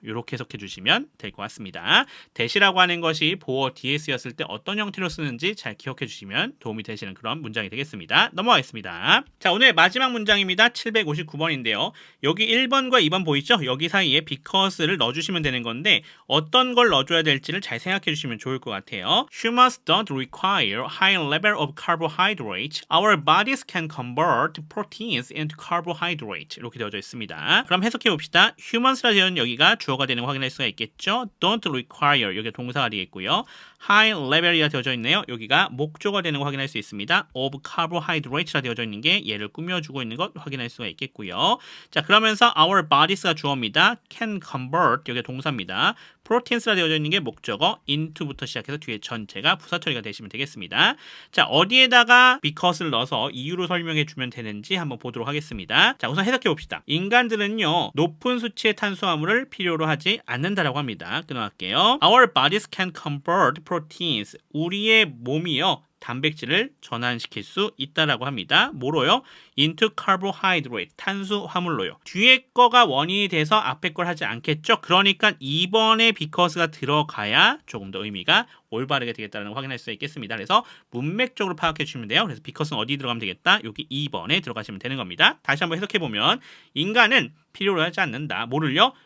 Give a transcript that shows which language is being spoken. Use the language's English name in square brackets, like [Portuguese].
[Korean] 이렇게 해석해 주시면 될 것 같습니다. 대시라고 하는 것이 보어 뒤에 쓰였을 때 어떤 형태로 쓰는지 잘 기억해 주시면 도움이 되시는 그런 문장이 되겠습니다. 넘어가겠습니다. 자, 오늘 마지막 문장입니다. 759번인데요. 여기 1번과 2번 보이죠? 여기 사이에 because를 넣어주시면 되는 건데 어떤 걸 넣어줘야 될지를 잘 생각해 주시면 좋을 것 같아요. [English] Humans don't require high level of carbohydrates. Our bodies can convert proteins into carbohydrates. [Korean] 이렇게 되어져 있습니다. 그럼 해석해 봅시다. Humans라 되어 있는 여기가 주어가 되는 거 확인할 수가 있겠죠. [English] Don't require [Korean] 여기가 동사가 되겠고요. [English] High level [Korean] 이라 되어져 있네요. 여기가 목조가 되는 거 확인할 수 있습니다. [English] Of carbohydrates [Korean] 라 되어져 있는 게 얘를 꾸며주고 있는 것 확인할 수가 있겠고요. 자, 그러면서 [English] our bodies [Korean] 가 주어입니다. [English] Can convert [Korean] 여기가 동사입니다. proteins라 되어져 있는 게 목적어 into부터 시작해서 뒤에 전체가 부사 처리가 되시면 되겠습니다. 자, 어디에다가 because를 넣어서 이유로 설명해 주면 되는지 한번 보도록 하겠습니다. 자, 우선 해석해 봅시다. 인간들은요 높은 수치의 탄수화물을 필요로 하지 않는다라고 합니다. [English] 끊어갈게요. Our bodies can convert proteins. [Korean] 우리의 몸이요 단백질을 전환시킬 수 있다라고 합니다. 뭐로요? [English] into carbohydrate, [Korean] 탄수화물로요. 뒤에 거가 원인이 돼서 앞에 걸 하지 않겠죠? 그러니까 2번에 because가 들어가야 조금 더 의미가 올바르게 되겠다는 걸 확인할 수 있겠습니다. 그래서 문맥적으로 파악해 주시면 돼요. 그래서 because는 어디 들어가면 되겠다? 여기 2번에 들어가시면 되는 겁니다. 다시 한번 해석해 보면 인간은 필요로 하지 않는다. 뭐를요?